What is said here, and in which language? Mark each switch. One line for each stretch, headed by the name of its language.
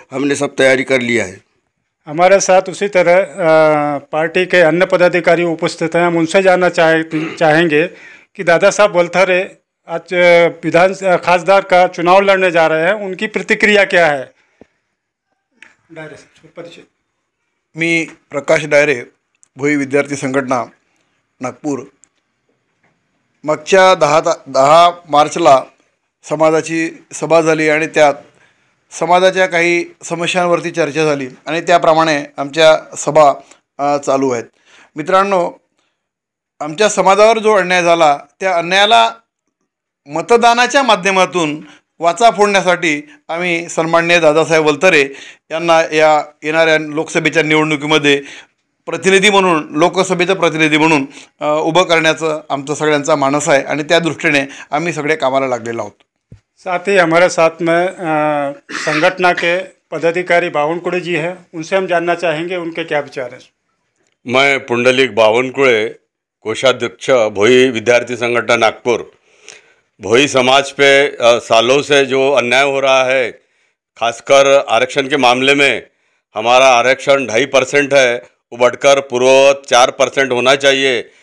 Hindi: हमने सब तैयारी कर लिया है. हमारे साथ उसी तरह पार्टी के अन्य पदाधिकारी उपस्थित हैं. हम उनसे जानना चाहेंगे कि दादा साहब वलथरे आज खासदार का चुनाव लड़ने जा रहे हैं, उनकी प्रतिक्रिया क्या है? परिचय.
Marathi: मी प्रकाश डायरे, भोई विद्यार्थी संघटना नागपूर. मागच्या 10 मार्चला समाजाची सभा झाली आणि त्यात समाजाच्या काही समस्यांवरती चर्चा झाली आणि त्याप्रमाणे आमच्या सभा चालू आहेत. मित्रांनो, आमच्या समाजावर जो अन्याय झाला त्या अन्यायाला मतदानाच्या माध्यमातून वाचा फोडण्यासाठी आम्ही सन्माननीय दादासाहेब वलथरे यांना या येणाऱ्या लोकसभेच्या निवडणुकीमध्ये प्रतिनिधी म्हणून, लोकसभेचं प्रतिनिधी म्हणून उभं करण्याचं आमचं सगळ्यांचा मानस आहे आणि त्या दृष्टीने आम्ही सगळे कामाला लागलेलो आहोत।
Hindi: साथ ही हमारे साथ में संगठना के पदाधिकारी बावनकुड़े जी हैं, उनसे हम जानना चाहेंगे उनके क्या विचार हैं। मैं पुंडलिक बावनकुड़े, कोषाध्यक्ष भोई विद्यार्थी संगठन नागपुर। भोई समाज पे सालों से जो अन्याय हो रहा है, खासकर आरक्षण के मामले में हमारा आरक्षण 2.5% है, वो बढ़कर पूर्ववत 4% होना चाहिए।